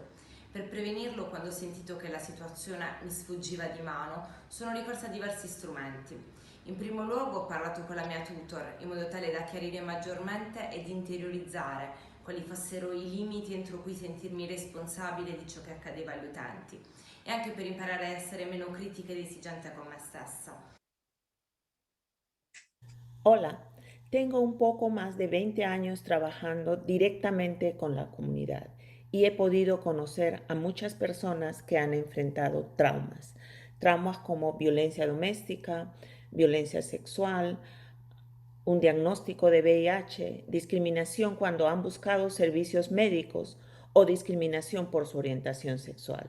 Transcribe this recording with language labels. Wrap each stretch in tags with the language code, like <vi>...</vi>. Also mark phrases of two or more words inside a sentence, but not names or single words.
<it>Per prevenirlo, quando ho sentito che la situazione mi sfuggiva di mano, sono ricorsa a diversi strumenti. In primo luogo ho parlato con la mia tutor, in modo tale da chiarire maggiormente ed interiorizzare quali fossero i limiti entro cui sentirmi responsabile di ciò che accadeva agli utenti, e anche per imparare a essere meno critica ed esigente con me stessa.</it> <es>Hola, tengo un poco más de 20 años trabajando directamente con la comunidad y he podido conocer a muchas personas que han enfrentado traumas como violencia doméstica, violencia sexual, un diagnóstico de VIH, discriminación cuando han buscado servicios médicos o discriminación por su orientación sexual.</es>